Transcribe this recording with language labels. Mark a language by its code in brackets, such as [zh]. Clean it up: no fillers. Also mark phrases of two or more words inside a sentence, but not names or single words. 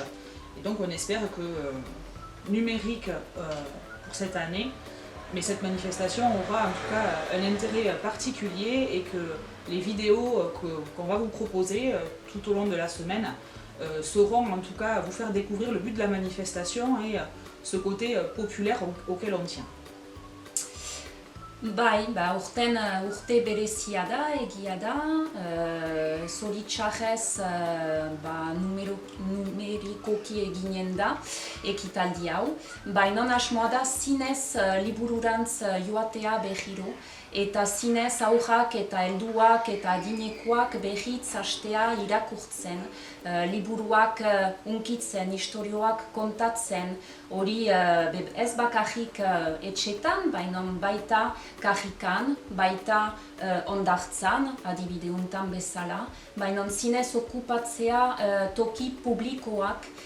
[fr] Et donc on espère que numérique pour cette année, mais cette manifestation aura en tout cas un intérêt particulier, et que les vidéos qu'on va vous proposer tout au long de la semaine sauront en tout cas vous faire découvrir le but de la manifestation et ce côté populaire auquel on tient. [eu] Bai, urten urte berezia da, egia da, zoritxarrez numerikoki eginen da ekitaldi hau. Baina asmoa da zinez libururantz joatea behiro, eta zinez aurrak eta helduak eta adinekoak behitz hastea irakurtzen, liburuak unkitzen, istorioak kontatzen, hori ez bakarrik etxetan, baina baita kajikan, baita ondartzan, adibide untan bezala, baina zinez okupatzea toki publikoak